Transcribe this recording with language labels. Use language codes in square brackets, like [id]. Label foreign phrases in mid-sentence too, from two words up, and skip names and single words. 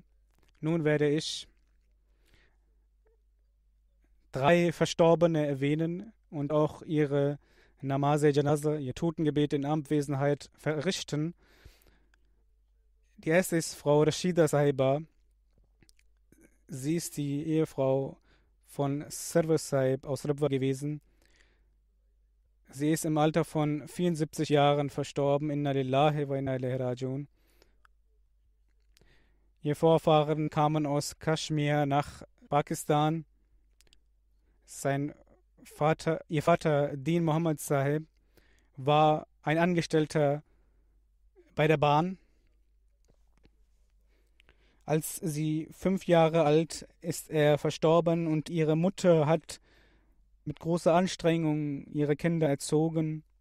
[de] Nun werde ich 3 Verstorbene erwähnen und auch ihre Namaz-e-Janaza, ihr Totengebet in Abwesenheit verrichten. Die erste ist Frau Rashida Sahiba. Sie ist die Ehefrau von Sarwar Sahib aus Rabwa gewesen. Sie ist im Alter von 74 Jahren verstorben. [ar] إنا لله وإنا إليه راجعون. [de] Ihr Vorfahren kamen aus Kaschmir nach Pakistan. Ihr Vater, Din Muhammad Sahib, war ein Angestellter bei der Bahn. Als sie 5 Jahre alt ist er verstorben und ihre Mutter hat mit großer Anstrengung ihre Kinder erzogen.